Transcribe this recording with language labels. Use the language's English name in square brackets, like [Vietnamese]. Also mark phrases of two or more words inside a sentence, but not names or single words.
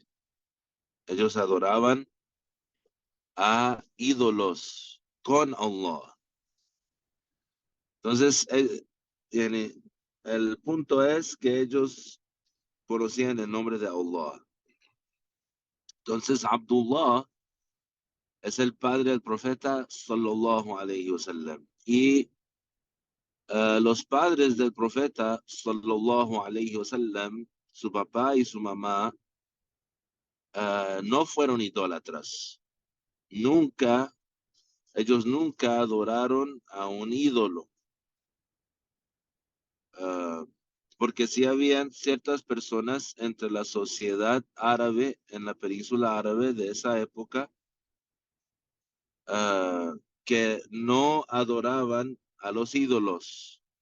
[Spanish] Ellos adoraban a ídolos con Allah. Entonces, el punto es que ellos conocían el nombre de Allah. Entonces, Abdullah es el padre del profeta [Arabic] صلى الله عليه وسلم. [Spanish] Y los padres del profeta [Arabic] صلى الله عليه وسلم, [Spanish] su papá y su mamá, no fueron idólatras. Ellos nunca adoraron a un ídolo. Porque sí habían ciertas personas entre la sociedad árabe en la península árabe de esa época que no adoraban a los ídolos.